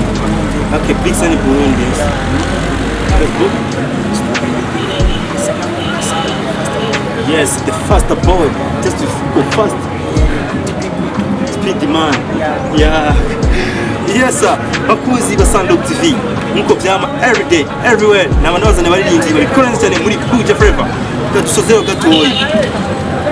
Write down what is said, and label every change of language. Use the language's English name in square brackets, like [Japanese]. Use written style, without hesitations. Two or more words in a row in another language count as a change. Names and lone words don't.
[English] Okay, Big Sun Burundi. Yes, the faster boy, just to go fast. Speed man. Yeah. Yes sir. [Rundi] Bakuzi ba Sandok TV. Nkuko byama [English] every day, everywhere. [Rundi] N'abantu bazana baririmbyi bari kora cyane muri Buja Flavor. Kadusozero gatoyi.